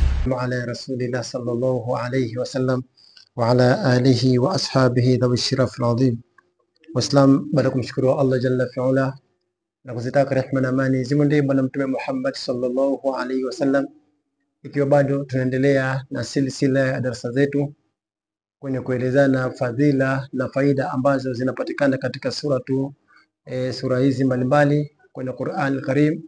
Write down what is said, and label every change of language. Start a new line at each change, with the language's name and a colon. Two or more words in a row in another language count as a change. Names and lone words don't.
Arabic: والسلام على رسول الله صلى الله عليه وسلم وعلى آله وأصحابه ذوي الشرف العظيم.
Swahili: Waislamu, baada ya kumshukuru Allah
Arabic: جل وعلا
Swahili: na kuzitaka rehema na amani zimwendee Bwana Mtume Muhammad
Arabic: صلى الله عليه وسلم,
Swahili: ikiwa bado tunaendelea na silsila ya darasa zetu kwenye kuelezana fadhila na faida ambazo zinapatikana katika sura hizi mbalimbali kwenye Qur'an al-Karim.